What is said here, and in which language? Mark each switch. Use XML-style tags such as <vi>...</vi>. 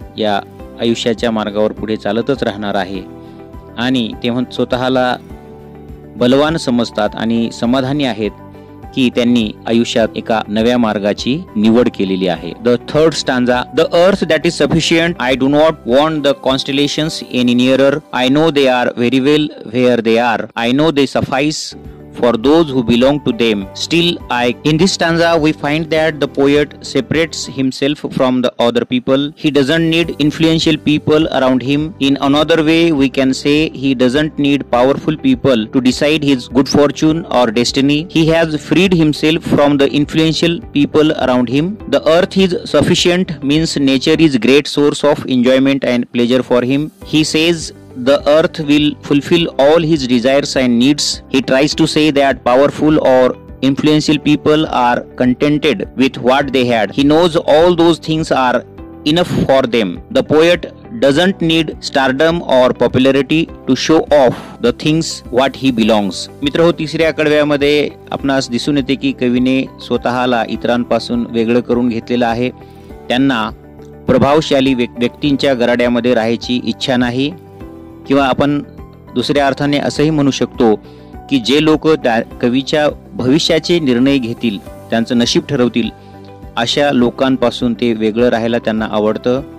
<mr>या आयुष्याच्या मार्गावर पुढे चालतच राहणार आहे. आणि ते स्वतःला बलवान समजतात आणि समाधानी आहेत की त्यांनी आयुष्यात एका नव्या मार्गाची निवड केलेली आहे.</mr> <en>The third stanza. The earth that is sufficient. I do not want the constellations any nearer. I know they are very well where they are. I know they suffice for those who belong to them. Still, in this stanza we find that the poet separates himself from the other people. He doesn't need influential people around him. In another way, we can say he doesn't need powerful people to decide his good fortune or destiny. He has freed himself from the influential people around him. The earth is sufficient means nature is great source of enjoyment and pleasure for him. He says the earth will fulfill all his desires and needs. He tries to say that powerful or influential people are contented with what they had. He knows all those things are enough for them. The poet doesn't need stardom or popularity to show off the things what he belongs.</en> <mr>मित्रहो, तिसऱ्या कडव्यामध्ये आपणास दिसून येते की कवीने स्वतःला इतरांपासून वेगळं करून घेतलेलं आहे. त्यांना प्रभावशाली व्यक्तींच्या गराड्यामध्ये राहायची इच्छा नाही, किंवा आपण दुसऱ्या अर्थाने असंही म्हणू शकतो की जे लोक त्या कवीच्या भविष्याचे निर्णय घेतील, त्यांचं नशीब ठरवतील, अशा लोकांपासून ते वेगळं राहायला त्यांना आवडतं.</mr>